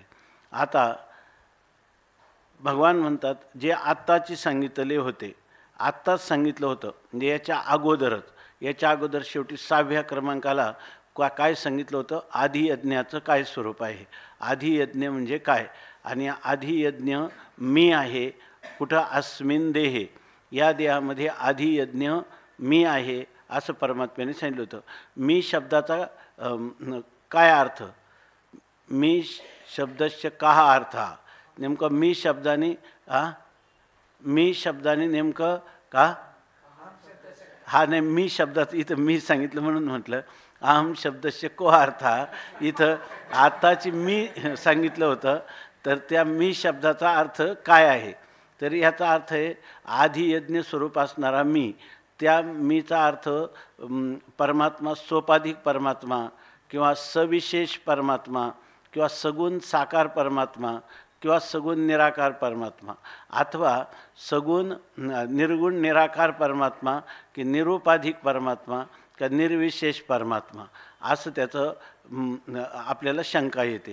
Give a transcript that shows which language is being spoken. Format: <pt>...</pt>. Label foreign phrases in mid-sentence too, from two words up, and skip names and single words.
<mr>आता भगवान म्हणतात जे आत्ताची सांगितले होते, आत्ताच सांगितलं होतं म्हणजे याच्या अगोदर शेवटी 6व्या क्रमांकाला काय सांगितलं होतं, आधी यज्ञाचं काय स्वरूप आहे, आधी यज्ञ म्हणजे काय, आणि आधी यज्ञ मी आहे.</mr> <sa>कुठं अस्मिन देहे,</sa> <mr>या देहामध्ये आधी यज्ञ मी आहे असं परमात्म्याने सांगितलं होतं. मी शब्दाचा काय अर्थ, मी</mr> <sa>शब्दस्य काह अर्थ,</sa> <mr>नेमकं मी शब्दाने नेमकं का हा नाही, मी शब्दात इथं मी सांगितलं म्हणून म्हटलं</mr> <sa>अहम शब्दस्य को अर्थ.</sa> <mr>इथं आताची मी सांगितलं होतं तर त्या मी शब्दाचा अर्थ काय आहे, तर याचा अर्थ आहे आधी यज्ञ स्वरूप असणारा मी. त्या मीचा अर्थ परमात्मा, सोपाधिक परमात्मा किंवा सविशेष परमात्मा किंवा सगुण साकार परमात्मा किंवा सगुण निराकार परमात्मा अथवा सगुण निर्गुण निराकार परमात्मा की निरुपाधिक परमात्मा किंवा निर्विशेष परमात्मा असं त्याचं आपल्याला शंका येते.</mr>